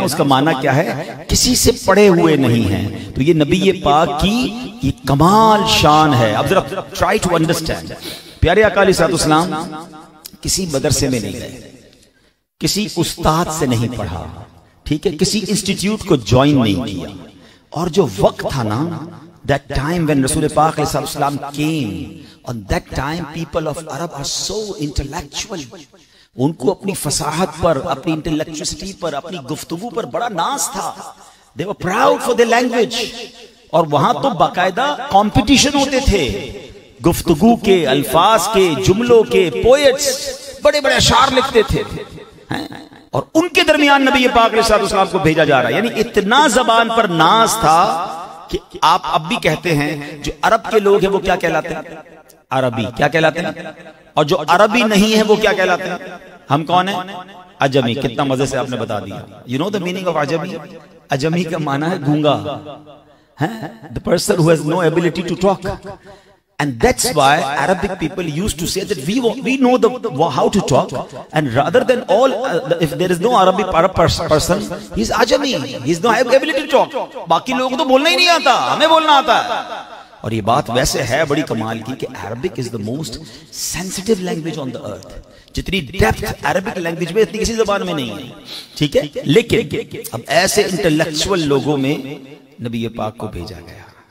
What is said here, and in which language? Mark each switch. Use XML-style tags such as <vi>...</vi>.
<ur>اس کا معنی کیا ہے؟ کسی سے پڑھے ہوئے نہیں ہیں. تو یہ نبی پاک کی یہ کمال شان ہے. اب ذرا</ur> <en>Try to understand.</en> <ur>پیارے آقا علیہ السلام کسی مدرسے میں نہیں گئے، کسی استاد سے نہیں پڑھا، ٹھیک ہے، کسی انسٹیٹیوٹ کو جوائن نہیں کیا. اور جو وقت تھا نا،</ur> <en>that time when رسول پاک علیہ السلام came, on that time people of Arab are so intellectual.</en> <ur>ان کو اپنی فصاحت پر، اپنی انٹلیکچوسٹی پر، اپنی گفتگو پر بڑا ناز تھا.</ur> <en>they were proud for their language.</en> <ur>اور وہاں تو باقاعدہ کمپٹیشن ہوتے تھے گفتگو کے، الفاظ کے، جملوں کے. پوئٹس بڑے بڑے اشعار لکھتے تھے، اور ان کے درمیان نبی پاک علیہ السلام کو بھیجا جا رہا ہے. یعنی اتنا زبان پر ناز تھا کہ آپ اب بھی کہتے ہیں جو عرب کے لوگ ہیں وہ کیا کہلاتے ہیں؟ عربی. کیا کہلاتے ہیں؟ اور جو عربی نہیں ہے وہ کیا کہلاتے ہیں؟ ہم کون ہیں؟ عجمی. کتنا مزے سے آپ نے بتا دیا.</ur> <en>You know the meaning of</en> <ur>عجمی؟ عجمی کا معنی ہے گونگا.</ur> <en>The person who has no ability to talk. And that's why Arabic people used to say that we know how to talk, and rather than all, if there is no Arab person, he's Ajami, he's no ability to talk.</en> <ur>باقی لوگوں تو بولنا ہی نہیں آتا، ہمیں بولنا آتا ہے. اور یہ بات ویسے ہے بڑی کمال کی کہ</ur> <en>Arabic is the most sensitive language on the earth.</en> <ur>جتنی ڈیپتھ عربک لینگویج میں اتنی کسی زبان میں نہیں ہے، ٹھیک ہے. لیکن اب ایسے انٹلیکچوئل لوگوں میں نبی پاک کو بھیجا گیا.</ur>